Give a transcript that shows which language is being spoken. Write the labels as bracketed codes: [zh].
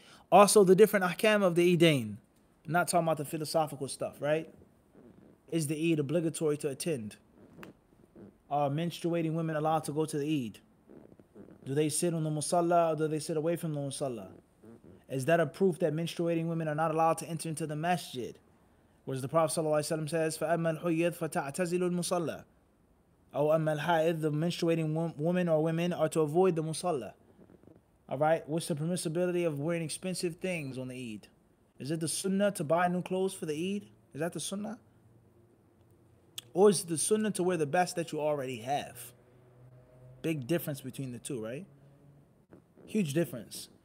[en] Also, the different ahkam of the Eidain. I'm not talking about the philosophical stuff, right? Is the Eid obligatory to attend? Are menstruating women allowed to go to the Eid? Do they sit on the musalla or do they sit away from the musalla? Is that a proof that menstruating women are not allowed to enter into the masjid? Whereas the Prophet ﷺ says, [ar] فَأَمَّا الْحُيَّدْ فَتَعْتَزِلُ الْمُصَلَّى. [en] Or أَمَّا الْحَائِدْ, the menstruating woman or women are to avoid the musalla. Alright, what's the permissibility of wearing expensive things on the Eid? Is it the sunnah to buy new clothes for the Eid? Is that the sunnah? Or is it the sunnah to wear the best that you already have? Big difference between the two, right? Huge difference.